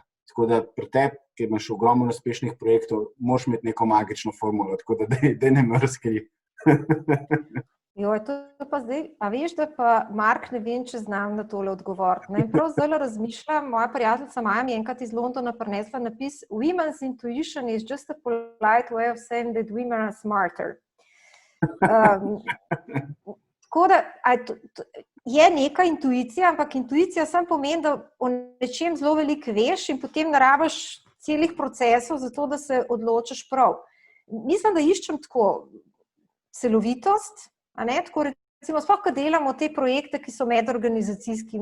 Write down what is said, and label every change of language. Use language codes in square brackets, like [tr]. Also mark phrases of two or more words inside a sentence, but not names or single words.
[sl] Tako da pri tebi, ki imaš ogromno uspešnih projektov, moraš imeti neko magično formulo, tako da daj ne me razkri. Joj, to pa zdaj, a veš, da pa Mark ne vem, če znam na tole odgovoriti. Ne? Prav zdaj razmišljam, moja prijateljica Maja mi enkrat iz Londona prinesla napis [en] Women's intuition is just a polite way of saying that women are smarter. [sl] Tako da je neka intuicija, ampak intuicija samo pomeni, da o nečem zelo veliko veš in potem ne rabiš celih procesov za to, da se odločiš prav. Mislim, da iščem tako celovitost, a ne, tako recimo, sploh, ko delamo te projekte, ki so medorganizacijski.